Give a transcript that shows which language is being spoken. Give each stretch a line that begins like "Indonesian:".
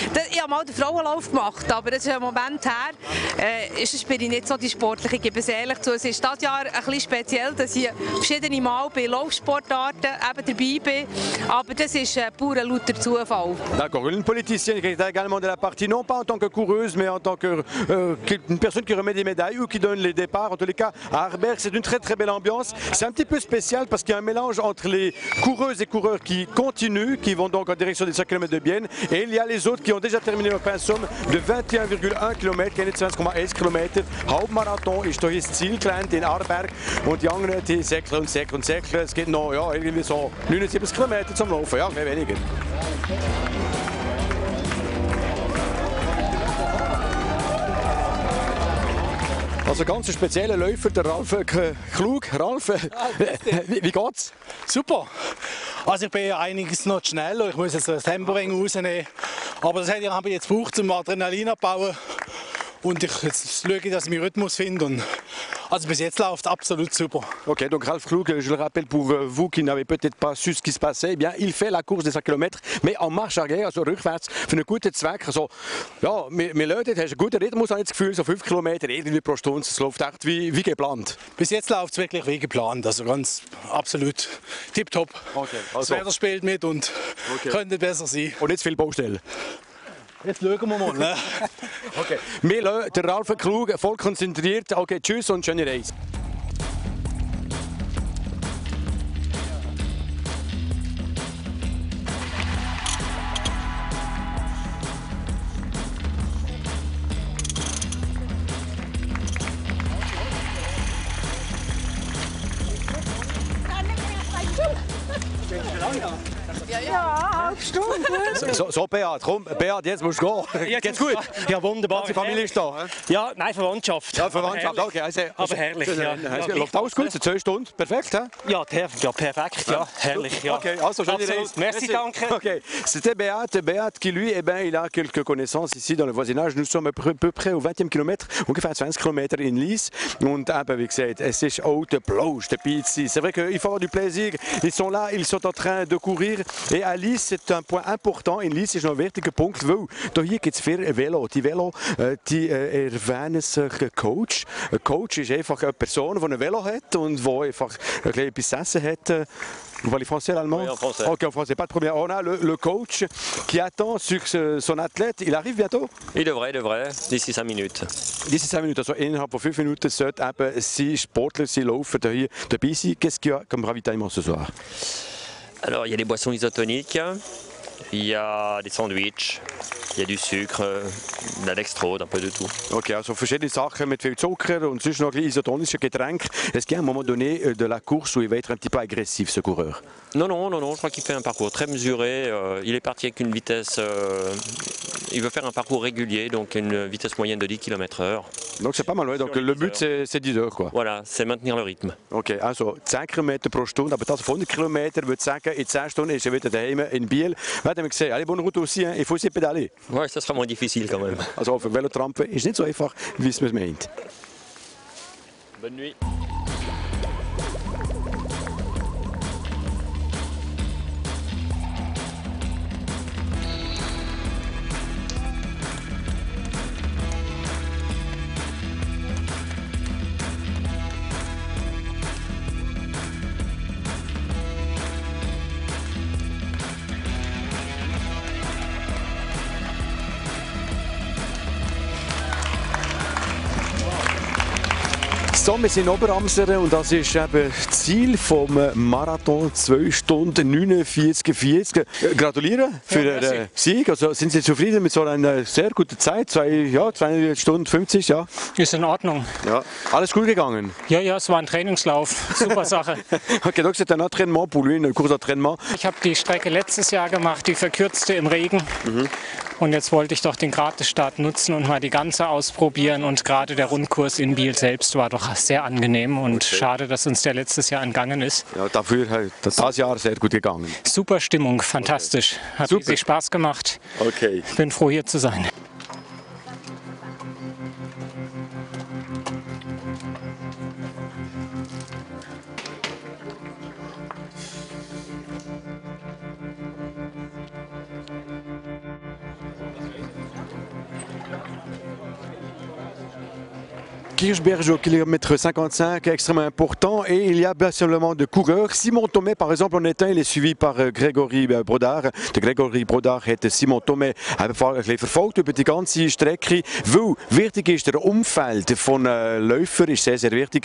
German: Ich habe mal den Frauenlauf gemacht, aber das ist ein Moment her. Bin ich nicht so die Sportliche, ich gebe es ehrlich zu. Es ist dieses Jahr ein bisschen speziell, dass ich verschiedene Mal bei Laufsportarten eben dabei bin. Aber das ist pur ein lauter Zufall.
French: D'accord. Une politicienne qui est également de la partie, non pas en tant que coureuse, mais en tant que une personne qui remet des médailles ou qui donne les départs. En tous les cas, à Arberg, c'est une très très belle ambiance. C'est un petit peu spécial parce qu'il y a un mélange entre les coureuses et coureurs qui continuent, qui vont donc en direction des 5 km de Bienne, et il y a les autres qui ont déjà terminé leur pensum de 21,1 km, 21,1 km.
German: Halbmarathon ist durch das Zielgelände in Arberg und die anderen, die säckeln und säckeln und säckeln. Es gibt noch ja, irgendwie so 79 km zum Laufen, ja, mehr weniger. Also ganz ein spezieller Läufer, der Ralf Klug. Ralf, wie geht's? Super. Also ich bin einiges noch schneller, ich muss jetzt das Tempo rausnehmen. Aber das habe ich jetzt gebraucht, um Adrenalin abzubauen. Und jetzt schaue ich, dass ich meinen Rhythmus finde. Also bis jetzt läuft absolut super.
French: Ok, donc Ralf Klug, je le rappelle pour vous qui n'avez peut-être pas su ce qui se passait, eh bien, il fait la course des 5 km, mais en marche arrière,
German: also rückwärts, für einen guten Zweck. Also, ja, wir Leute, hast einen guten Rhythmus, habe ich das Gefühl, so 5 Kilometer irgendwie pro Stunde, es läuft echt wie geplant. Bis jetzt läuft es wirklich wie geplant, also ganz absolut tipptopp. Okay, also. Das Wetter spielt mit und könnte besser sein. Und nicht zu viel Baustellen. Jetzt schauen wir mal. Ne? Okay. Wir lassen den Ralf Klug voll konzentriert. Okay, tschüss und schöne Reise. Ja, halbe Stunde. So, Beat, komm, Beat, jetzt musst du gehen. Ja, geht's gut? Ja, wunderbar. Die Familie ist da. Ja, nein, Verwandtschaft. Ja, Verwandtschaft, okay. Aber herrlich, ja. Läuft alles gut, 2 Stunden, perfekt, hein? Ja, perfekt, ja, herrlich, ja. Okay, also schöne Reise. Merci, danke. Okay.
French: C'était Beat qui lui, eh ben, il a quelques connaissances ici dans le voisinage. Nous sommes à peu près au 20e Kilometer,
German: ungefähr 20 Kilometer in Lies. Und eben, wie gesagt, es ist auch der Plausch, der Pizzi.
French: C'est vrai qu'il faut avoir du plaisir. Ils sont là, ils sont en train de courir. Et à Lies, c'est un point important.
German: In Lies ist noch ein wichtiger Punkt, weil hier gibt es 4 Velo. Die Velo die erwähnen sich Coach. Ein Coach ist einfach eine Person, die ein Velo hat und die einfach ein bisschen etwas zu essen hat.
French: Vous parlez français, l'allemand? Oui, en français. Ok, en français, pas de problème. On a le coach qui attend sur son athlète. Il arrive bientôt? Il devrait, d'ici 5 minutes. D'ici 5 Minuten, also innerhalb von 5 Minuten sollte eben sein Sportler, sein Läufer hier dabei sein. Qu'est-ce qu'il y a comme ravitaillement ce soir? Alors, il y a des boissons isotoniques, il y a des sandwichs, il y a du sucre, de la dextrose, un peu de tout.
German: Okay, also verschiedene Sachen mit viel Zucker und sonst noch ein isotonische Getränke.
French: Est-ce qu'il y a un moment donné de la course où il va être un petit peu agressif, ce coureur? Non, je crois qu'il fait un parcours très mesuré. Il est parti avec une vitesse... il veut faire un parcours régulier, donc une vitesse moyenne de 10 km/h. Donc c'est pas mal, ouais. Donc le but c'est 10 heures, quoi. Voilà, c'est maintenir le rythme.
German: Okay, also 10 km pro Stunde, aber das auf 100 km würde sagen, in 10 Stunden ist er wieder daheim in Biel. Werden wir sehen.
French: Allez, bonne route aussi, hein. Il faut aussi pédaler. Ouais, ça sera moins difficile quand même.
German: Also auf Velotrampen ist nicht so einfach, wie es man meint.
French: Bonne nuit.
German: So, wir sind in Oberamseren und das ist eben das Ziel vom Marathon 2 Stunden 49,40. Gratuliere für den Sieg. Also sind Sie zufrieden mit so einer sehr guten Zeit? 2 Stunden 50, ja? Ist in Ordnung. Ja. Alles gut gegangen? Ja, es war ein Trainingslauf. Super Sache.
French: Okay, donc c'est un entraînement pour lui, une course d'entraînement.
German: Ich habe die Strecke letztes Jahr gemacht, die verkürzte im Regen. Und jetzt wollte ich doch den Gratisstart nutzen und mal die ganze ausprobieren. Und gerade der Rundkurs in Biel selbst war doch sehr angenehm und schade, dass uns der letztes Jahr entgangen ist. Ja, dafür hat das Jahr sehr gut gegangen. Super Stimmung, fantastisch. Hat riesig Spaß gemacht. Okay. Bin froh, hier zu sein.
French: Kirchberg au kilomètre 55, extrêmement important. Et il y a bien simplement de coureurs. Simon Thomet, par exemple, en état, il est suivi par Gregory Brodard.
German: Der Gregory Brodard hat Simon Thomet verfolgt über die ganze Strecke. Weil wichtig ist, der Umfeld von Läufern ist sehr, sehr wichtig.